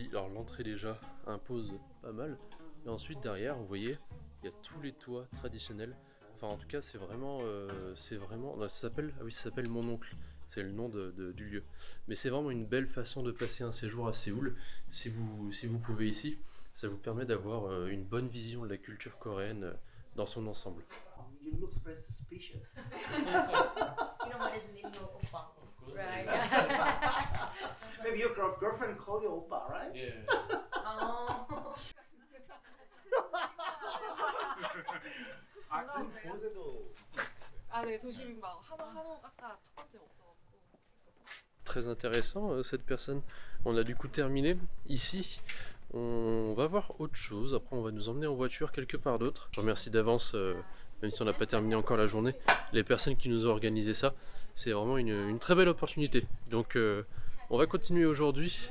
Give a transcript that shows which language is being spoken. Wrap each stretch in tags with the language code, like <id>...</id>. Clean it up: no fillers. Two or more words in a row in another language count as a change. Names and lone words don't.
<fr>Alors l'entrée déjà impose pas mal. Et ensuite derrière, vous voyez, il y a tous les toits traditionnels. Enfin, en tout cas, c'est vraiment, ça s'appelle Mon Oncle, c'est le nom du lieu. Mais c'est vraiment une belle façon de passer un séjour à Séoul. Si vous pouvez ici, ça vous permet d'avoir une bonne vision de la culture coréenne dans son ensemble.</fr> <en>You look very suspicious. You know what is meaning of oppa, right? Maybe your girlfriend called you oppa, right? Yeah. Oh.</en> <ko>네, 도시민방 한옥 아까 첫 번째 없어갖고.</ko> <fr>Très intéressant cette personne. On a du coup terminé ici. On va voir autre chose. Après, on va nous emmener en voiture quelque part d'autre. Je remercie d'avance, même si on n'a pas terminé encore la journée, les personnes qui nous ont organisé ça. C'est vraiment une très belle opportunité. Donc, on va continuer aujourd'hui.</fr>